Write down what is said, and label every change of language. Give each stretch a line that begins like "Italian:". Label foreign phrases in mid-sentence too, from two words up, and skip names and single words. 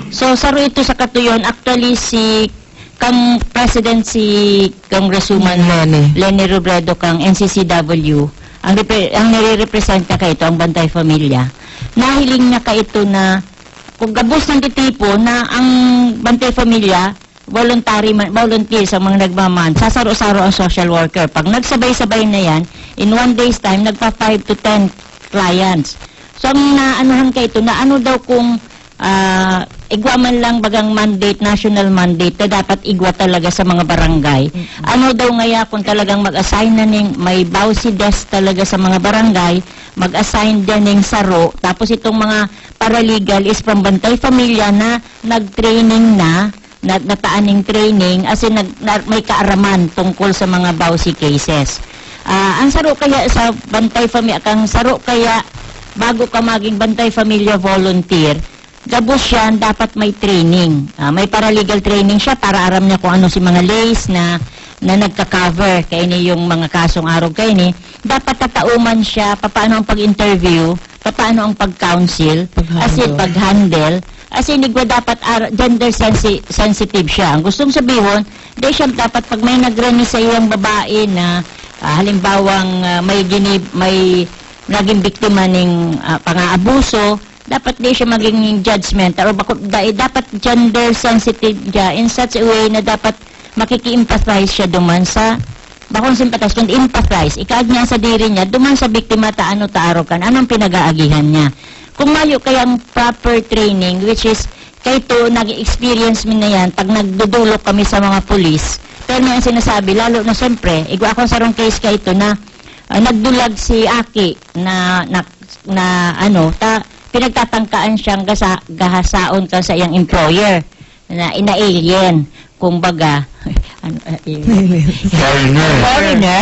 Bikol: So, saro ito sa katuyon, actually si kang president si Congresswoman Lenny Robredo kang NCCW, ang nire-represent na kaito ang Bantay Pamilya. Nahiling niya kaito na kung gabos ng titipo na ang Bantay Pamilya volunteer sa mga nagmaman, sasaro-saro ang social worker. Pag nagsabay-sabay na yan,
English: in 1 day's time, nagpa 5 to 10 clients.
Bikol: So, ang naanuhan kayo ito, na ano daw kung igwa man lang bagang mandate, national mandate, na dapat igwa talaga sa mga barangay. Ano daw ngaya kung talagang mag-assign na ning may bawsi desk talaga sa mga barangay, mag-assign din ng saro, tapos itong mga paralegal
English: is from
Bikol: Bantay Pamilya na nag-training na nataaning training as in may kaaraman tungkol sa mga
English: bawsi cases.
Bikol: Ang saro kaya sa Bantay Pamilya, kang saro kaya bago ka maging Bantay Pamilya volunteer, gabos yan, dapat may training. May paralegal training siya para aram niya kung ano si mga lays na nagka-cover kaya ni yung mga kasong arog kaya ni. Dapat tatauman siya, paano ang pag-interview, paano ang pag-counsel, as in pag-handle, as in igwa dapat
English: gender sensitive
Bikol: siya. Ang gustong sabihin, dahil siya dapat pag may nagrani sa iyang babae na halimbawang may naging biktima ng pang-aabuso, dapat di siya maging judgmental o dapat gender sensitive siya
English: in such a way
Bikol: na dapat makiki-empathize siya duman sa
English: bakong sympathize
Bikol: kundi empathize ikaad niya sa diri niya duman sa biktima taano taarokan anong pinag-aagihan niya kung mayo kayang
English: proper training which is
Bikol: kayto nag-experience min na yan pag nagdudulok kami sa mga pulis
Filipino: pero ang sinasabi lalo na siyempre
Bikol: igwa akong sarong case kayto na nagdulag si Aki na pinagtatangkaan siyang gahasaon ka sa iyang employer na ina-alien kumbaga foreigner.